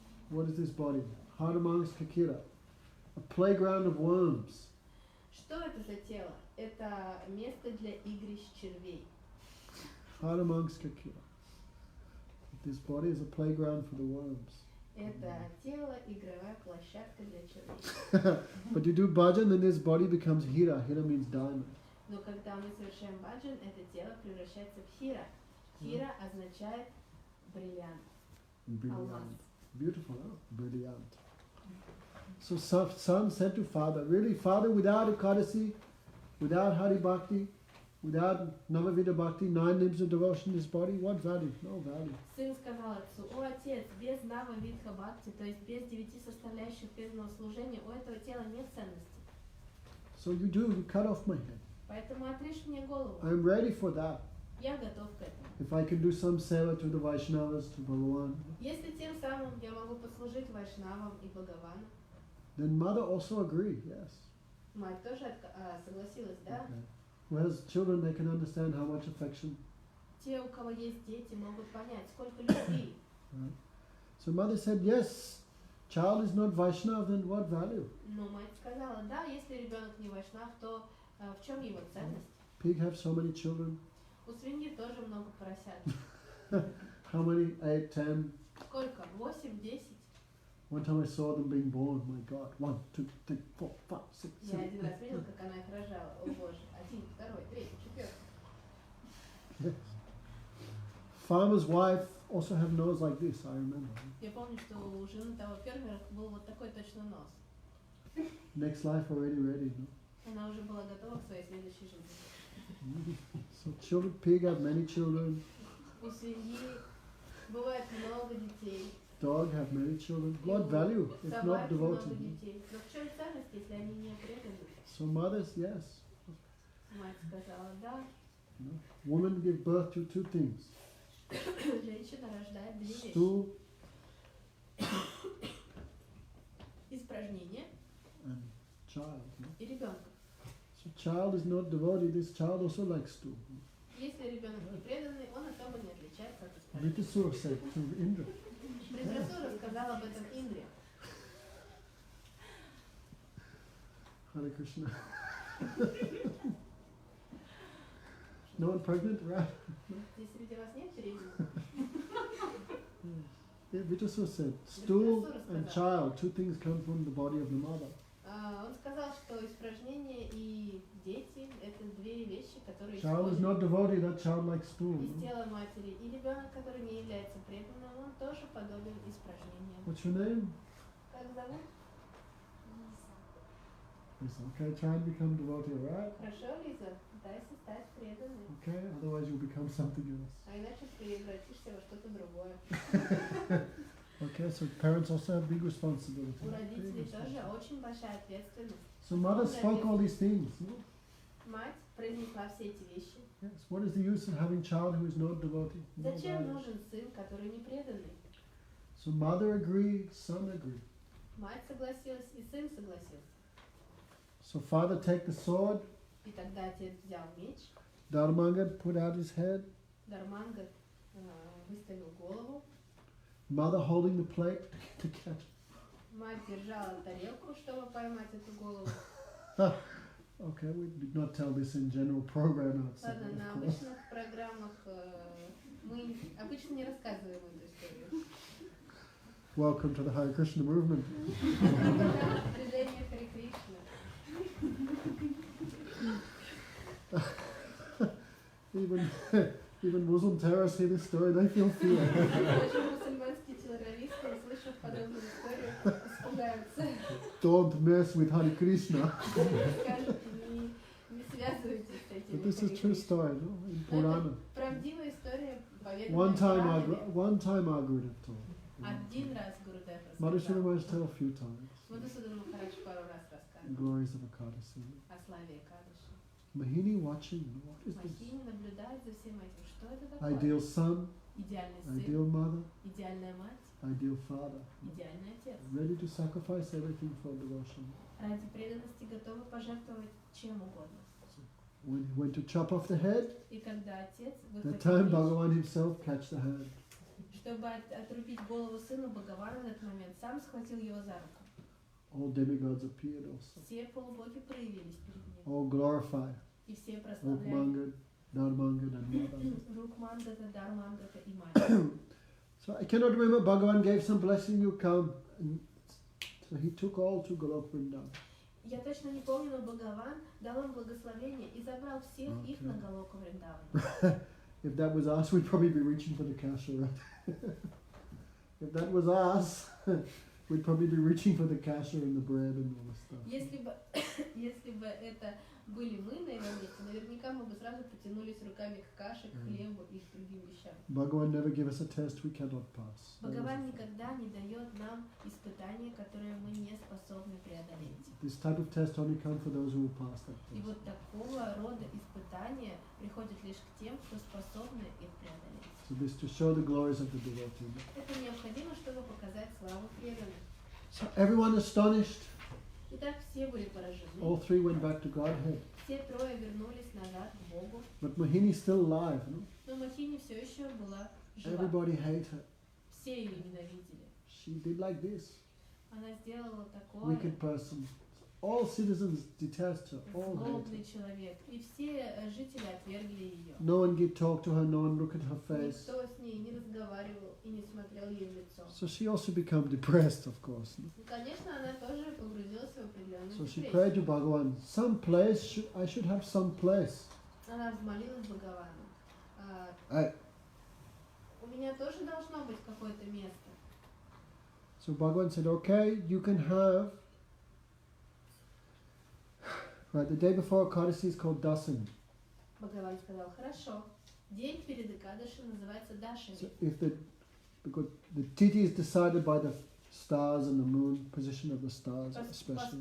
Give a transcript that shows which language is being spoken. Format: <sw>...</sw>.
<en>What is this body? Hardamang's kakira, a playground of worms.</en> <ru>Что это за тело? Это место для игрищ червей.</ru> <en>Hardamang's kakira. This body is a playground for the worms.</en> <ru>Это тело игровая площадка для червей.</ru> <en>But you do bhajan, then this body becomes hira. Hira means diamond.</en> <ru>Но когда мы совершаем баджан, это тело превращается в хира. Хира означает бриллиант.</ru> <en>Brilliant. Beautiful, huh? Brilliant. So son said to father, really, father, without Ekadashi, without Hari Bhakti, without Navavida Bhakti, 9 limbs of devotion in this body, what value? No value.</en> <ru>Сын сказал отцу, о отец, без нава видха бхакти, то есть без 9 составляющих преданного служения, у этого тела нет ценности.</ru> <en>So you cut off my head.</en> <ru>Поэтому отрежь мне голову.</ru> <en>I'm ready for that.</en> <ru>Я готов к этому.</ru> <en>If I can do some seva to the Vaishnavas, to Bhagavan,</en> <ru>Если тем самым я могу послужить Вайшнавам и Бхагавану,</ru> <en>then mother also agree, yes.</en> <ru>мать тоже согласилась, да?</ru> <en>Okay. Who has children, they can understand how much affection.</en> <ru>Те, у кого есть дети, могут понять, сколько любви.</ru> <en>Right? So mother said, yes, child is not Vaishnav, then what value?</en> <ru>Но мать сказала, да, если ребенок не Вайшнав, то в чем его ценность?</ru> <en>Pig have so many children.</en> <ru>У свиньи тоже много поросят.</ru> <en>How many? 8, 10?</en> <ru>Сколько? 8, 10?</ru> <en>One time I saw them being born. My God. 1, 2, 3, 4, 5, 6,</en> <ru>Я</ru> <en>7.</en> <ru>один раз видел, как она их рожала. О боже. 1, 2, 3, 4.</ru> <en>Yes. Farmer's wife also have nose like this, I remember.</en> <ru>Я помню, что у жены того фермера был вот такой точно нос.</ru> <en>Next life already ready. No?</en> <ru>Она уже была готова к своей следующей жизни.</ru> <en>So children, pig have many children.</en> <ru>У свиньи бывает много детей.</ru> <en>Dog have many children. What value if not</en> <ru>Собаки много</ru> <en>devoted?</en> <ru>детей. Но в чем ценность, если они не преданы?</ru> <en>So mothers, yes.</en> <ru>Мать сказала, да.</ru> <en>No? Women give birth to 2 things.</en> <ru>Женщина рождает 2 вещи.</ru> <en>Stool</en> <ru>Испражнение</ru> <en>and child. No?</en> <ru>и ребенка.</ru> <en>So child is not devotee. This child also likes stool.</en> <ru>Если ребенок не преданный, он особо не отличается от исправника.</ru> <en>Vitasura said to Indra.</en> <ru>Вритрасура сказал об этом Индре.</ru> <en>Hare Krishna. No one pregnant, right?</en> <ru>Здесь среди вас нет беременных?</ru> <en>Yeah, Vitasura said, stool and child, two things come from the body of the mother.</en> <ru>Он сказал, что испражнения и дети – это две вещи, которые</ru> <en>Child is not devotee, that child like stool.</en> <ru>из тела матери. И ребенок, который не является преданным, он тоже подобен испражнениям.</ru> <en>What's your name?</en> <ru>Как зовут?</ru> <en>Lisa. Okay, try and become devotee, alright?</en> <ru>Хорошо, Лиза, пытайся стать преданной.</ru> <en>Okay, otherwise you'll become something else.</en> <ru>А иначе ты превратишься во что-то другое.</ru> <en>Okay, so parents also have big responsibility.</en> <ru>У родителей тоже очень большая ответственность.</ru> <en>So mother spoke all these things. No?</en> <ru>Мать произнесла все эти вещи.</ru> <en>Yes. What is the use of having child who is not devotee? No</en> <ru>Зачем</ru> <en>value.</en> <ru>нужен сын, который не преданный?</ru> <en>So mother agreed, son agreed.</en> <ru>Мать согласилась, и сын согласился.</ru> <en>So father take the sword,</en> <ru>И тогда отец взял меч,</ru> <en>Dharmanga put out his head,</en> <ru>Дарманга выставил голову,</ru> <en>mother holding the plate to catch.</en> <ru>мать держала тарелку, чтобы поймать эту голову.</ru> <en>Okay, we did not tell this in general program outside,</en> <ru>Ладно, на</ru> <en>of course.</en> <ru>обычных программах мы обычно не рассказываем эту историю.</ru> <en>Welcome to the Hare Krishna movement.</en> <ru>Движение Харе Кришна.</ru> <en>Even Muslim terrorists hear this story, they feel fear.</en> <ru>Даже мусульманские террористы, услышав подобную историю, испугаются.</ru> <en>Don't mess with Hare Krishna.</en> <ru>Скажут, не связывайтесь с этим.</ru> <en>But this is true story, no? In Purana.</en> <ru>Правдивая история,</ru> <en>One</en> <ru>поведанная</ru> <en>time our Gurudev told.</en> <ru>Один раз Гурудев</ru> <en>Madhusudana Maharaj tell a few times.</en> <ru>Мадхусудана Махарадж пару раз</ru> <en>The</en> <ru>рассказывал</ru> <en>glories of Ekadashi.</en> <ru>о славе Экадаши.</ru> <en>Mahini watching, what is this?</en> <ru>Махини наблюдает за всем этим. Что это такое?</ru> <en>Ideal son,</en> <ru>Идеальный сын,</ru> <en>ideal mother,</en> <ru>идеальная мать,</ru> <en>ideal father.</en> <ru>идеальный отец.</ru> <en>Ready to sacrifice everything for devotion.</en> <ru>Ради преданности готовы пожертвовать чем угодно.</ru> <en>When he went to chop off the head,</en> <ru>И когда отец</ru> <en>that time</en> <ru>выхватил меч,</ru> <en>Bhagavan himself catch the hand.</en> <ru>чтобы отрубить голову сыну, Бхагаван в этот момент сам схватил его за руку.</ru> <en>All demigods appeared also.</en> <ru>Все полубоги проявились перед ним.</ru> <en>All glorify.</en> <ru>И все прославляли</ru> <en>Rukmangad, Dharmangad and Mother.</en> <ru>Рукмангата, Дармангата и мать.</ru> <en>So I cannot remember, Bhagavan gave some blessing, you come. And so he took all to Golok Vrindavan.</en> <ru>Я точно не помню, но Бхагаван дал им благословение и забрал всех их на Галоку Вриндавана.</ru> <en>If that was us, we'd probably be reaching for the kasha, right? If that was us, we'd probably be reaching for the kasha and the bread and all the stuff.</en> <ru>Если бы это были мы на его месте, наверняка мы бы сразу потянулись руками к каше, к хлебу и к другим вещам.</ru> <en>Bhagavan never give us a test we cannot pass.</en> <ru>Бхагаван никогда не дает нам испытания, которые мы не способны преодолеть.</ru> <en>This type of test only comes for those who will pass that</en> <ru>И</ru> <en>test.</en> <ru>вот такого рода испытания приходят лишь к тем, кто способны их преодолеть.</ru> <en>So this to show the glories of the devotee.</en> <ru>Это необходимо, чтобы показать славу преданных.</ru> <en>So everyone astonished.</en> <ru>Итак, все были поражены.</ru> <en>All three went back to Godhead.</en> <ru>Все трое вернулись назад к Богу.</ru> <en>But Mohini still alive. No?</en> <ru>Но Махини все еще была жива.</ru> <en>Everybody hate her.</en> <ru>Все ее ненавидели.</ru> <en>She did like this.</en> <ru>Она сделала такое.</ru> <en>Wicked person. All citizens detest her. All hate</en> <ru>Злобный her. человек. И все жители отвергли ее.</ru> <en>No one could talk to her. No one look at her face.</en> <ru>Никто с ней не разговаривал и не смотрел ей в лицо.</ru> <en>So she also became depressed, of course. No?</en> <ru>И, конечно, она тоже погрузилась в определенную</ru> <en>So she</en> <ru>депрессию.</ru> <en>prayed to Bhagavan. Some place. I should have some place.</en> <ru>Она взмолилась Бхагавану. У меня тоже должно быть какое-то место.</ru> <en>So Bhagavan said, okay, you can have. Right, the day before Ekadashi is called Dasani.</en> <ru>Бхагаван сказал, хорошо. День перед Экадаши называется Дашами.</ru> <en>So because the Tithi is decided by the stars and the moon, position of the stars especially.</en>